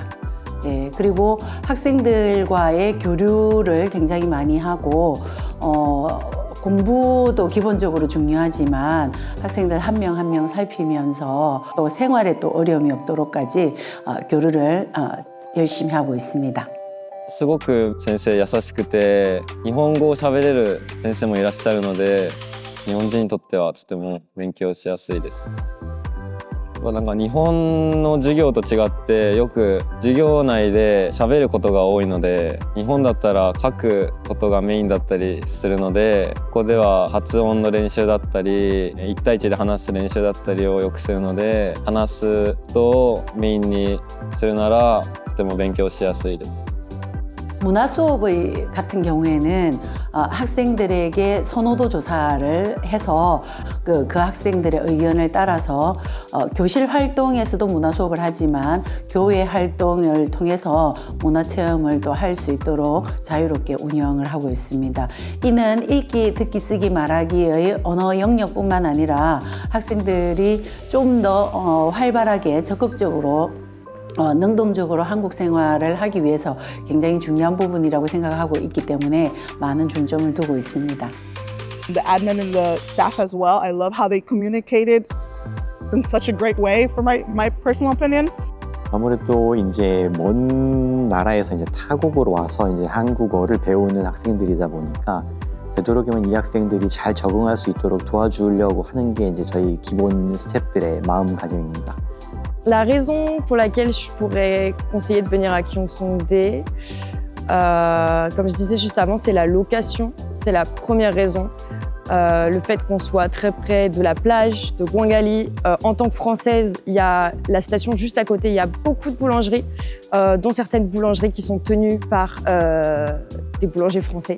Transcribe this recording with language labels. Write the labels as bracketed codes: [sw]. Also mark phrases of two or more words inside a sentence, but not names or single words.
[ko] 예, 그리고 학생들과의 교류를 굉장히 많이 하고 공부도 기본적으로 중요하지만 학생들 한 명 한 명 살피면서 또 생활에 또 어려움이 없도록까지 교류를 열심히 하고 있습니다. [ja] すごく先生優しくて、日本語を喋れる先生もいらっしゃるので、日本人にとってはとても勉強しやすいです。なんか日本の授業と違ってよく授業内で喋ることが多いので、日本だったら書くことがメインだったりするので、ここでは発音の練習だったり1対1で話す練習だったりをよくするので、話すとメインにするならとても勉強しやすいです。 [ko] 문화 수업의 같은 경우에는 학생들에게 선호도 조사를 해서 그 학생들의 의견을 따라서 교실 활동에서도 문화 수업을 하지만 교회 활동을 통해서 문화 체험을 또 할 수 있도록 자유롭게 운영을 하고 있습니다. 이는 읽기, 듣기, 쓰기, 말하기의 언어 영역뿐만 아니라 학생들이 좀 더 활발하게 적극적으로 능동적으로 한국 생활을 하기 위해서 굉장히 중요한 부분이라고 생각하고 있기 때문에 많은 중점을 두고 있습니다. [en] The admin and the staff as well, I love how they communicated in such a great way for my personal opinion. [ko] 아무래도 이제 먼 나라에서 이제 타국으로 와서 이제 한국어를 배우는 학생들이다 보니까 되도록이면 이 학생들이 잘 적응할 수 있도록 도와주려고 하는 게 이제 저희 기본 스태프들의 마음가짐입니다. [fr] La raison pour laquelle je pourrais conseiller de venir à Gyeongsongdae, comme je disais juste avant, c'est la location. C'est la première raison. Le fait qu'on soit très près de la plage, de Gwangali. En tant que Française, il y a la station juste à côté. Il y a beaucoup de boulangeries, dont certaines boulangeries qui sont tenues par des boulangers français.